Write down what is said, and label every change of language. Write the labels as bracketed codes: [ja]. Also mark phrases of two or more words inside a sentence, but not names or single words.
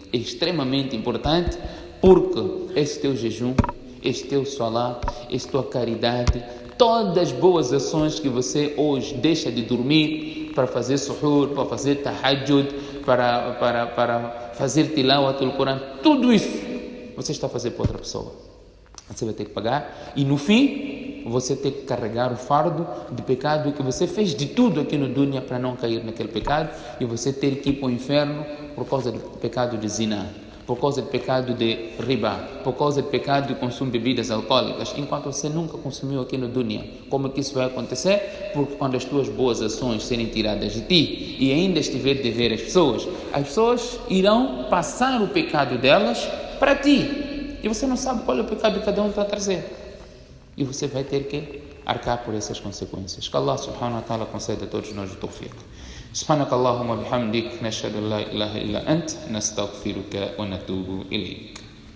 [pt] É extremamente importante, porque esse teu jejum, esse teu salá, essa tua caridade, todas as boas ações que você hoje deixa de dormir para fazer suhur, para fazer tahajjud, para fazer [ar] تلاوة القرآن, [pt] tudo isso você está a fazer para outra pessoa. Você vai ter que pagar e no fim você tem que carregar o fardo de pecado que você fez de tudo aqui no dunya para não cair naquele pecado, e você ter que ir para o inferno por causa do pecado de zina, por causa do pecado de riba, por causa do pecado de consumo de bebidas alcoólicas, enquanto você nunca consumiu aqui no dunya. Como é que isso vai acontecer? Porque quando as tuas boas ações serem tiradas de ti e ainda estiver de ver as pessoas irão passar o pecado delas para ti, e você não sabe qual é o pecado que cada um está a trazer, e você vai ter que arcar por essas consequências. Que Allah [ar] سبحانه وتعالى [pt] conceda a todos nós o tawfiq. [ar] سبحانك اللهم وبحمدك نشهد أن لا إله إلا أنت نستغفرك ونتوب إليك.